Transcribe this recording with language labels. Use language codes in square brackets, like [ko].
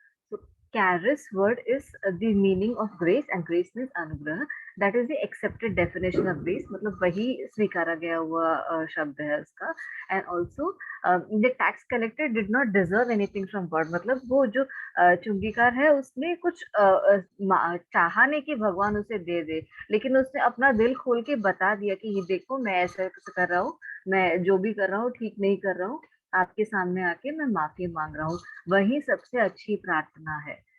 [en] So charis word is the meaning of grace, and grace means anugrah. That is the accepted definition of grace. [hi] मतलब वही स्वीकारा गया हुआ शब्द है उसका। [en] And also the tax collector did not deserve anything from God. [hi] मतलब वो जो चुंगीकार है उसने कुछ चाहा नहीं कि भगवान उसे दे दे, लेकिन उसने अपना दिल खोल के बता दिया कि ये देखो मैं ऐसा कर रहा हूँ, मैं जो भी कर रहा हूँ ठीक नहीं कर रहा हूँ, आपके सामने आके मैं माफी मांग रहा हूँ। वही सबसे अच्छी प्रार्थना है।